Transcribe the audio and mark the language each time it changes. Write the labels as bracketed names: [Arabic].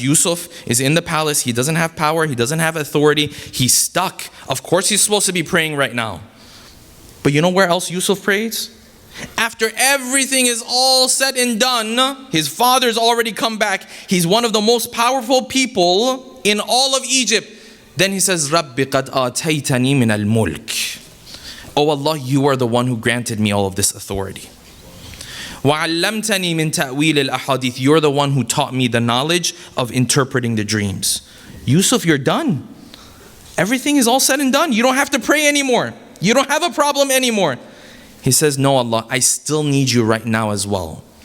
[English] Yusuf is in the palace. He doesn't have power. He doesn't have authority. He's stuck. Of course he's supposed to be praying right now. But you know where else Yusuf prays? After everything is all said and done, his father's already come back. He's one of the most powerful people in all of Egypt. Then he says, [Arabic] رَبِّ قَدْ آتَيْتَنِي مِنَ الْمُلْكِ. [English] Oh Allah, you are the one who granted me all of this authority. [Arabic] وَعَلَّمْتَنِي مِنْ تَأْوِيلِ الْأَحَادِيثِ. [English] You're the one who taught me the knowledge of interpreting the dreams. Yusuf, you're done. Everything is all said and done. You don't have to pray anymore. You don't have a problem anymore. He says, no Allah, I still need you right now as well.